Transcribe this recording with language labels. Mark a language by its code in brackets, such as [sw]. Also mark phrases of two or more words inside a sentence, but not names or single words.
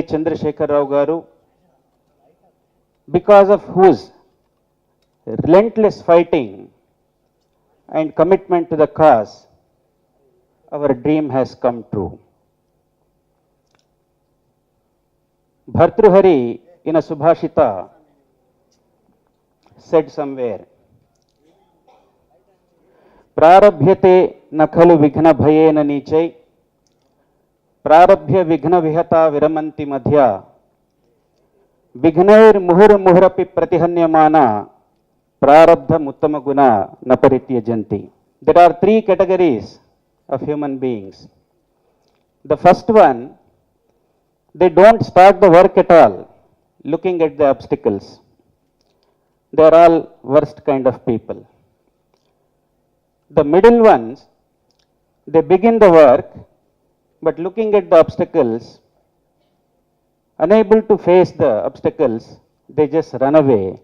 [en] Chandrasekhar Rao Garu, because of whose relentless fighting and commitment to the cause, our dream has come true. Bhartruhari in a Subhashita said somewhere, [sa] Prarabhyate nakhalu vighna bhayena nichai, Prarabhya vighna vihata viramanti madhya, Vignair muhur muhurapi pratihanyamana, Prarabdha muttama guna naparityajanti. [en] There are 3 categories of human beings. The first one, they don't start the work at all, looking at the obstacles. They are all worst kind of people. The middle ones, they begin the work, but looking at the obstacles, unable to face the obstacles, they just run away.